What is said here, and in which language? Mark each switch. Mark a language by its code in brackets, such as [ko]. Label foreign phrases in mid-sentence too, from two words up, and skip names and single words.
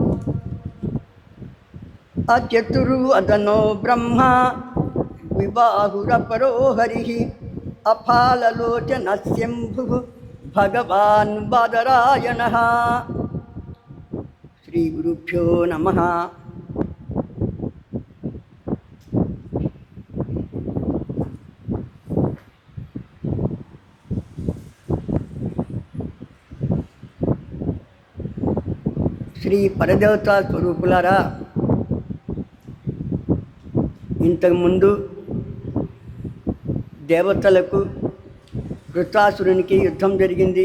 [sa] अचतुर्वदनो ब्रह्मा विबाहुरपरो हरिः अफाललोचनस्यम्भुः भगवान् बादरायणः. श्रीगुरुभ्यो नमः. [te] శ్రీ పరదేవతా స్వరూపులారా, ఇంతకుముందు దేవతలకు వృత్రాసురునికి యుద్ధం జరిగింది.